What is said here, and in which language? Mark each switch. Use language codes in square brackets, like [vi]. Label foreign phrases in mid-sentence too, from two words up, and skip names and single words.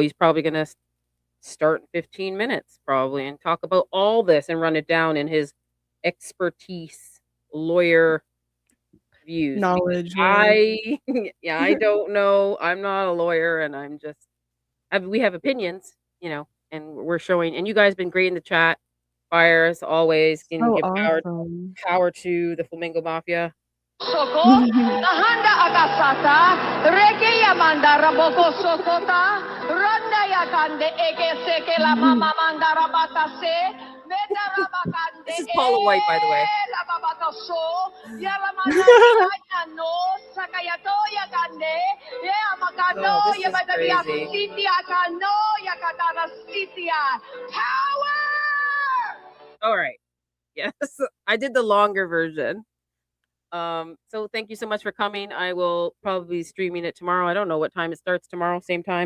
[en] He's probably gonna start in 15 minutes probably and talk about all this and run it down in his expertise, lawyer views. Knowledge. I don't know. I'm not a lawyer, and we have opinions, and we're showing. And you guys been great in the chat. Fire as always. Can Oh, give awesome. power to the Flamingo Mafia. Soko, nahanda akasata, reke yamanda raboko sokota, ronda yakande eke seke la mama manda rabatase, meta rabakande. This is Paula White, by the way. La babataso, yaramanda no, sakayato yakande, yamakano, Oh, this is yabatadia crazy. sitia kano, yakatara sitia. Power! All right. Yes, I did the longer version. So thank you so much for coming. I will probably be streaming it tomorrow. I don't know what time it starts tomorrow, same time.